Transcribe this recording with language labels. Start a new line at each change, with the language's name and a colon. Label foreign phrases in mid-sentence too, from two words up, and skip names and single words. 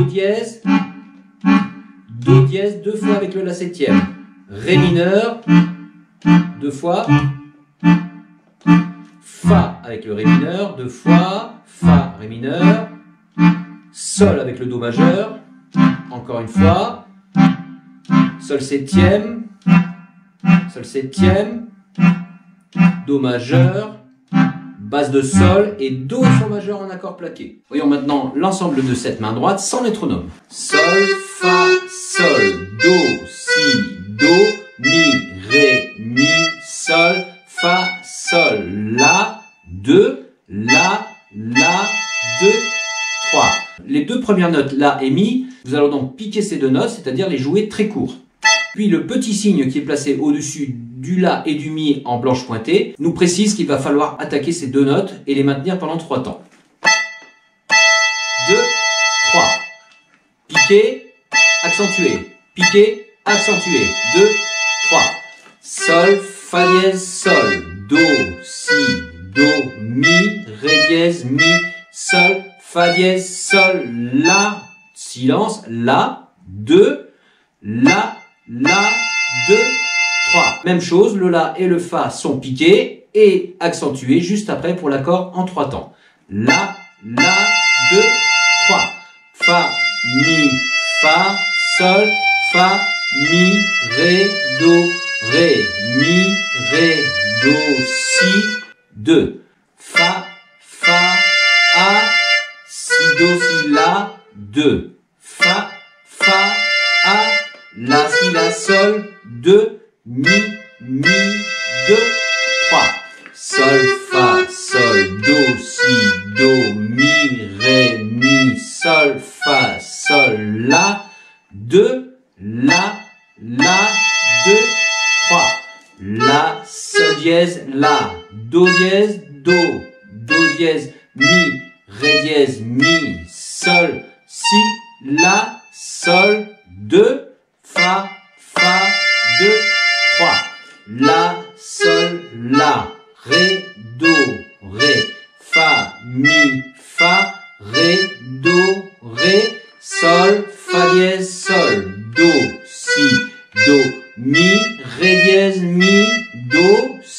French: Do dièse 2 fois avec le la septième, ré mineur, 2 fois, fa avec le ré mineur, 2 fois, fa, ré mineur, sol avec le do majeur, encore une fois, sol septième, do majeur, basse de sol et do sol majeur en accord plaqué. Voyons maintenant l'ensemble de cette main droite sans métronome. Sol, fa, sol, do, si, do, mi, ré, mi, sol, fa, sol, la, 2, la, 2, 3. Les deux premières notes, la et mi, nous allons donc piquer ces deux notes, c'est-à-dire les jouer très courts. Puis le petit signe qui est placé au-dessus du la et du mi en blanche pointée nous précise qu'il va falloir attaquer ces deux notes et les maintenir pendant 3 temps. 2, 3. Piquer, accentuer. Piquer, accentuer. 2, 3. Sol, fa dièse, sol. Do, si, do, mi, ré dièse, mi, sol, fa dièse, sol, la, silence, la, 2, la, 2, 3. Même chose, le la et le fa sont piqués et accentués juste après pour l'accord en 3 temps. La, 2, 3. Fa, mi, fa, sol, fa, mi, ré, do, ré, mi, ré, do, si, 2. Fa, a, si, do, si, la, 2. Fa, a, la, si, la, sol, 2, mi, 2, 3. Sol, fa, sol, do, si, do, mi, ré, mi, sol, fa, sol, la, 2, la, 2, 3. La, sol dièse, la, do dièse, do dièse, mi, ré dièse, mi, sol, si, la, sol, 2, fa, 2, 3. La, sol, la, ré, do, ré, fa, mi, fa, ré, do, ré, sol, fa dièse, sol, do, si, do, mi, ré dièse, mi, do,